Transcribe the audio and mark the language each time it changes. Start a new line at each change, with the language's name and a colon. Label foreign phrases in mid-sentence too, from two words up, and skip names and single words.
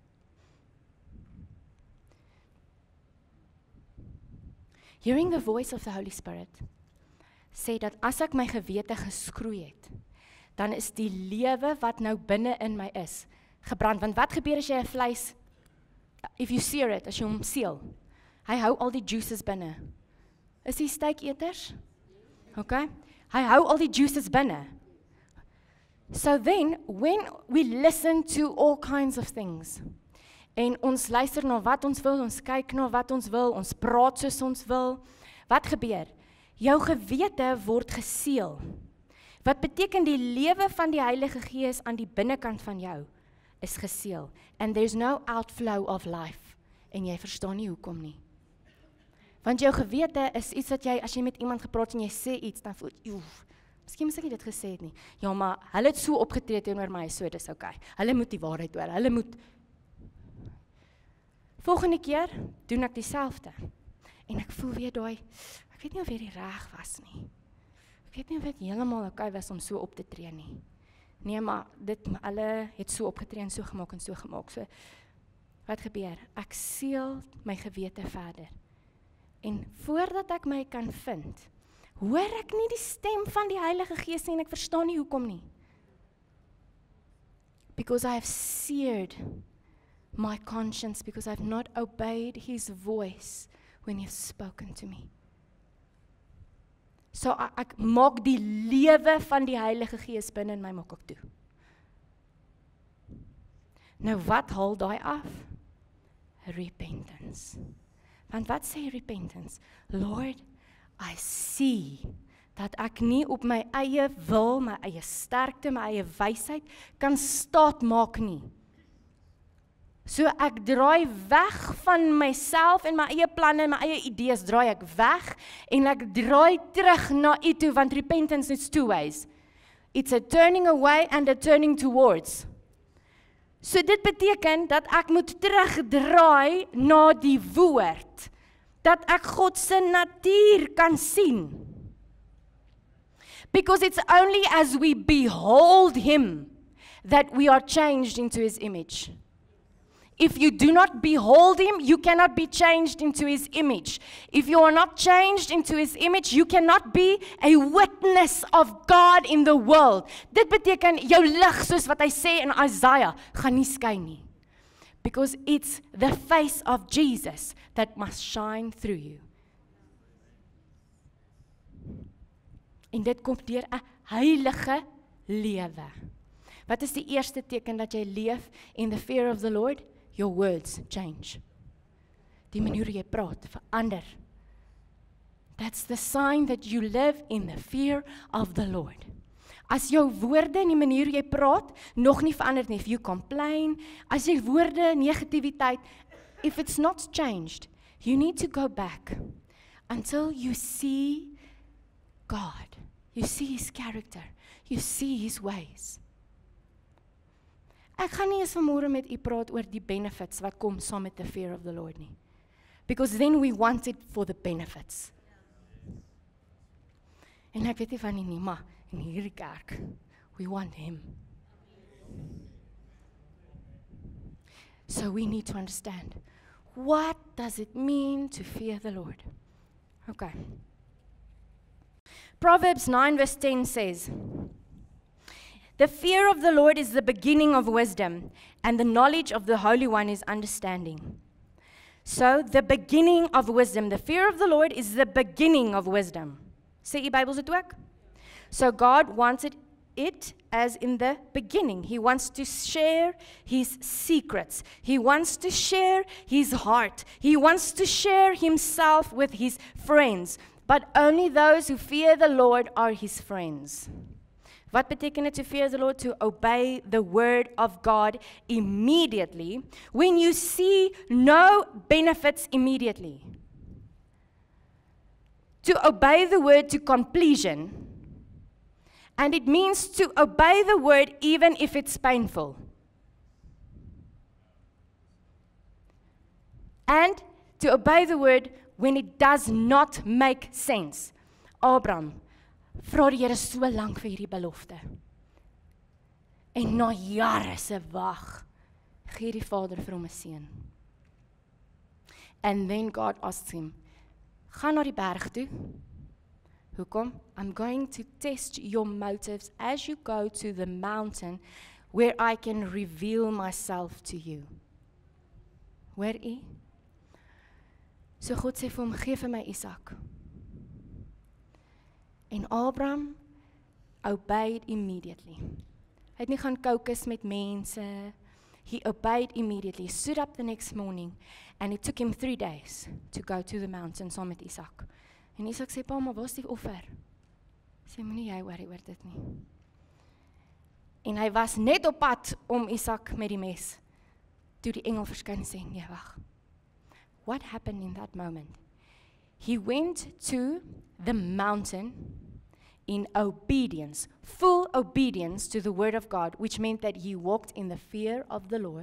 Afrikaans: Is jou gewete.
English: Hearing the voice of the Holy Spirit
Afrikaans: sê dat as ek my gewete geskroei het, dan is die lewe wat nou binne in my is, gebrand. Want wat gebeur as jy 'n vleis,
English: if you sear it,
Afrikaans: as jy hom seël, hy hou al die juices binne. Is die steaketers? Okay? Hy hou al die juices binne.
English: So then, when we listen to all kinds of things,
Afrikaans: en ons luister na wat ons wil, ons kyk na wat ons wil, ons praat soos ons wil, wat gebeur? Jou gewete word geseël. Wat beteken die lewe van die Heilige Gees aan die binnekant van jou is geseël.
English: And there's no outflow of life.
Afrikaans: En jy verstaan nie hoekom nie. Want jou gewete is iets wat jy, as jy met iemand gepraat en jy sê iets, dan voel jy, miskien moes ek nie dit gesê het nie. Ja, maar hulle het so opgetree teenoor my, so dis okay. Hulle moet die waarheid hoor, hulle moet. Volgende keer doen ek dieselfde. En ek voel weer daai, ek weet nie of hierdie reg was nie. Ek weet nie of dit heeltemal okay was om so op te tree nie. Nee, maar hulle het so opgetree en so gemaak en so gemaak. So, wat gebeur? Ek seël my gewete verder. En voordat ek my kan vind, hoor ek nie die stem van die Heilige Gees nie en ek verstaan nie hoekom nie.
English: Because I have seared my conscience, because I've not obeyed His voice when He has spoken to me.
Afrikaans: So ek maak die lewe van die Heilige Gees binne in my maak ek toe. Nou wat haal daai af? Repentance. Want wat sê repentance?
English: Lord, I see
Afrikaans: dat ek nie op my eie wil, my eie sterkte, my eie wysheid kan staat maak nie. So ek draai weg van myself en my eie planne en my eie idees, draai ek weg en ek draai terug na U toe, want repentance is
English: two ways. It's a turning away and a turning towards.
Afrikaans: So dit beteken dat ek moet terugdraai na die woord, dat ek God se natuur kan sien.
English: Because it's only as we behold Him that we are changed into His image. If you do not behold Him, you cannot be changed into His image. If you are not changed into His image, you cannot be a witness of God in the world.
Afrikaans: Dit beteken jou lig, soos wat hy sê in Isaiah, gaan nie skyn nie.
English: Because it's the face of Jesus that must shine through you.
Afrikaans: En dit kom deur 'n heilige lewe. Wat is die eerste teken dat jy leef in
English: the fear of the Lord? Your words change.
Afrikaans: Die manier jy praat verander.
English: That's the sign that you live in the fear of the Lord.
Afrikaans: As jou woorde en die manier jy praat nog nie verander nie,
English: if you complain,
Afrikaans: as jy woorde, negativiteit,
English: if it's not changed, you need to go back until you see God. You see His character. You see His ways.
Afrikaans: Ek gaan nie eens vanmôre met u praat oor die benefits wat kom saam met
English: the fear of the Lord
Afrikaans: nie.
English: Because then we want it for the benefits.
Afrikaans: En ek weet nie van nie, maar in hierdie kerk,
English: we want Him. So we need to understand, what does it mean to fear the Lord? Okay. Proverbs 9 verse 10 says, the fear of the Lord is the beginning of wisdom, and the knowledge of the Holy One is understanding. So, the beginning of wisdom, the fear of the Lord is the beginning of wisdom.
Afrikaans: Sê die Bybel dit ook?
English: So, God wanted it as in the beginning. He wants to share His secrets. He wants to share His heart. He wants to share Himself with His friends. But only those who fear the Lord are His friends.
Afrikaans: Wat beteken dit
English: to fear the Lord? To obey the word of God immediately when you see no benefits immediately. To obey the word to completion. And it means to obey the word even if it's painful. And to obey the word when it does not make sense.
Afrikaans: Abraham vra die Here so lank vir hierdie belofte. En na jare se wag, gee die Vader vir hom 'n seun.
English: And then God asks him,
Afrikaans: Gaan na die berg toe. Hoekom?
English: I'm going to test your motives as you go to the mountain where I can reveal myself to you.
Afrikaans: Hoor jy? So God sê vir hom, gee vir my Isak. En Abraham
English: obeyed immediately.
Afrikaans: Hy het nie gaan caucus met mense.
English: He obeyed immediately. He stood up the next morning and it took him 3 days to go to the mountain
Afrikaans: saam met Isak. En Isak sê, pa, maar waar is die offer? Sê, moenie jy worry oor dit nie. En hy was net op pad om Isak met die mes. Toe die engel verskyn sê, nee, wag.
English: What happened in that moment? He went to the mountain in obedience, full obedience to the word of God, which meant that he walked in the fear of the Lord.